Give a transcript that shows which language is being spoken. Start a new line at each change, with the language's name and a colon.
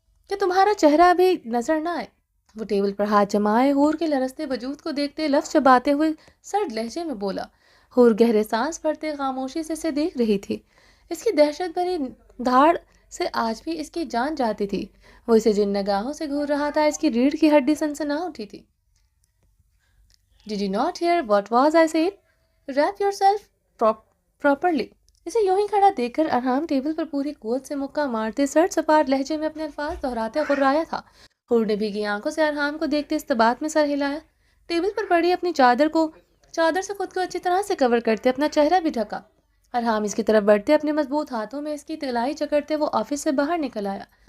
Urdu: کہ تمہارا چہرہ بھی نظر نہ آئے۔ وہ ٹیبل پر ہاتھ جمائے حور کے لرزتے وجود کو دیکھتے لفظ چباتے ہوئے سرد لہجے میں بولا۔ حور گہرے سانس بھرتے خاموشی سے اسے دیکھ رہی تھی۔ اس کی دہشت بھری دھاڑ سے آج بھی اس کی جان جاتی تھی۔ وہ اسے جن نگاہوں سے گھور رہا تھا، اس کی ریڑھ کی ہڈی سنسنا اٹھی تھی۔
English: Did you not hear what was I said? Wrap yourself properly.
Urdu: اسے یوں ہی کھڑا دیکھ کر ارحام ٹیبل پر پوری قوت سے مکہ مارتے سرد سپاٹ لہجے میں اپنے الفاظ دہراتے غرایا تھا۔ حور نے بھیگی آنکھوں سے ارحام کو دیکھتے استبات میں سر ہلایا۔ ٹیبل پر پڑی اپنی چادر سے خود کو اچھی طرح سے کور کرتے اپنا چہرہ بھی ڈھکا۔ ارحام اس کی طرف بڑھتے اپنے مضبوط ہاتھوں میں اس کی کلائی جکڑتے وہ آفس سے باہر نکل آیا۔